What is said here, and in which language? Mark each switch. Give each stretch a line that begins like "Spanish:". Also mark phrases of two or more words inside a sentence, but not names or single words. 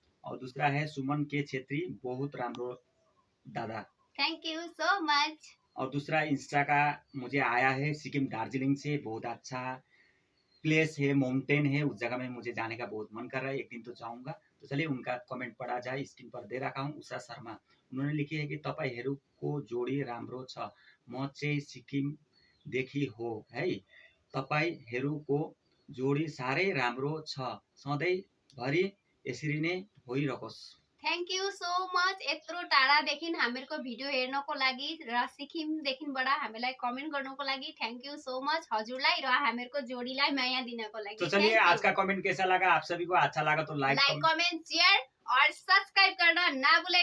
Hindi: और दूसरा है सुमन के छेत्री, बहुत
Nepali: रामरो दादा।
English: Thank you so much.
Hindi: और दूसरा इंस्टा का मुझे आया है सिक्किम दार्जिलिंग से, बहुत अच्छा प्लेस है, माउंटेन है, उस जगह में मुझे जाने का बहुत मन कर रहा है, एक दिन तो जाऊंगा। तो चलिए उनका कमेंट पढ़ा जाए, स्क्रीन पर दे रखा हूँ।
Nepali: उषा शर्मा,
Hindi: उन्होंने लिखी है कि
Nepali: तपाईहरुको जोडी राम्रो छ, म चाहिँ सिक्किम देखि हो है, तपाईहरुको जोडी साह्रै राम्रो छ, सधैँभरि यसरी नै होइरहोस्।
English: thank you so much
Nepali: यत्रो टाढादेखि हामीहरूको भिडियो हेर्नको लागि र सिक्किमदेखिबाट हामीलाई कमेन्ट गर्नको लागि।
English: thank you so much
Nepali: हजुरलाई र हामीहरूको जोडीलाई माया दिनको लागि।
Hindi: तो चलिए आज का कमेंट कैसा लगा, आप सभी को अच्छा लगा तो लाइक कमेंट शेयर और सब्सक्राइब करना ना भूलेगा।